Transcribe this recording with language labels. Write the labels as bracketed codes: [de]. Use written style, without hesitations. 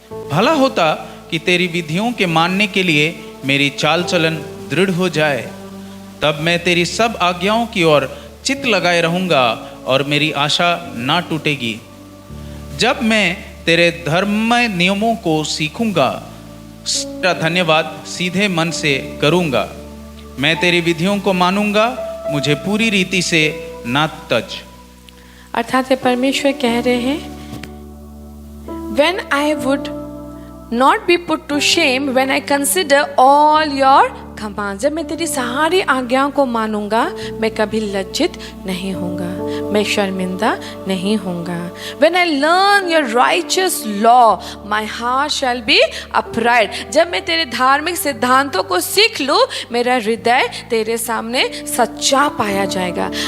[hi] भला होता कि तेरी विधियों के मानने के लिए मेरी चाल चलन दृढ़ हो जाए, तब मैं तेरी सब आज्ञाओं की ओर चित्त लगाए रहूंगा और मेरी आशा ना टूटेगी। जब मैं तेरे धर्ममय नियमों को सीखूंगा, तेरा धन्यवाद सीधे मन से करूंगा। मैं तेरी विधियों को मानूंगा, मुझे पूरी रीति से ना तज। अर्थात परमेश्वर कह रहे हैं, [en] When I would not be put to shame when I consider all your commands। [hi] जब मैं तेरी सारी आज्ञाओं को मानूंगा, मैं कभी लज्जित नहीं होऊंगा, मैं शर्मिंदा नहीं होऊंगा। [en] When I learn your righteous law, my heart shall be upright। [hi] जब मैं तेरे धार्मिक सिद्धांतों को सीख लूं, मेरा हृदय तेरे सामने सच्चा पाया जाएगा।